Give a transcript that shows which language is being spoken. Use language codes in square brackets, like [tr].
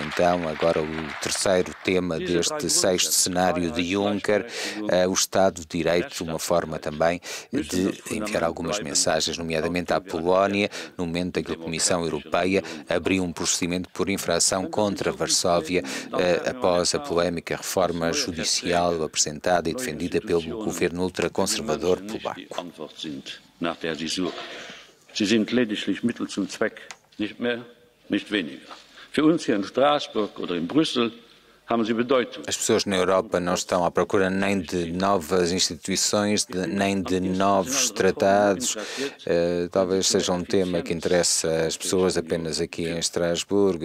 [pt] Então, agora o terceiro tema deste sexto cenário de Juncker, o Estado de Direito, uma forma também de enviar algumas mensagens, nomeadamente à Polónia, no momento em que a Comissão Europeia abriu um procedimento por infração contra Varsóvia após a polémica reforma judicial apresentada e defendida pelo governo ultraconservador polaco. [de] Sie sind lediglich Mittel zum Zweck, nicht mehr, nicht weniger. Für uns hier in Straßburg oder in Brüssel haben sie Bedeutung. [pt] As pessoas na Europa não estão à procura nem de novas instituições, nem de novos tratados. Talvez seja um tema que interessa as pessoas apenas aqui em Estrasburgo.